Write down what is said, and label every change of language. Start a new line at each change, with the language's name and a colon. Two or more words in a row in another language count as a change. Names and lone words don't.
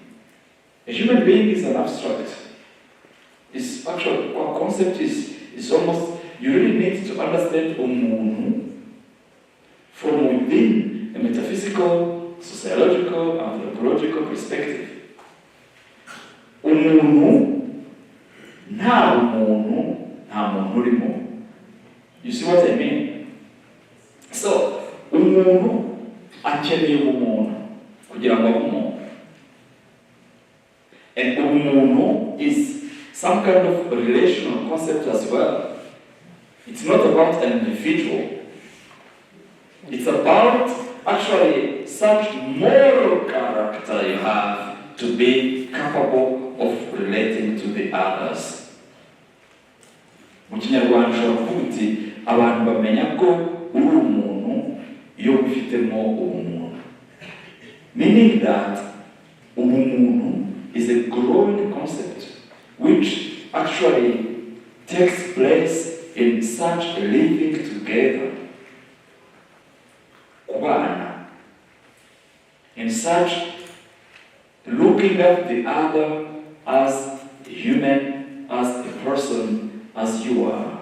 English: A human being is an abstract. This actual concept is almost, you really need to understand Umuntu from within a metaphysical, sociological, anthropological perspective.
Kinyarwanda: Umuntu, nta muntu urimo.
English: You see what I mean? So,
Kinyarwanda: umuntu akeneye ubumuntu kugira ngo abe umuntu.
English: And umuntu is some kind of relational concept as well. It's not about an individual. It's about actually such moral character you have to be capable of relating to the others.
Kinyarwanda: Mu Kinyarwanda ushobora kuvuga uti abantu bamenya ko uri umuntu iyo ufitemo ubumuntu.
English: Meaning that ubumuntu is a growing concept which actually takes place in such living together, kubana, in such looking at the other as human, as a person, as you are.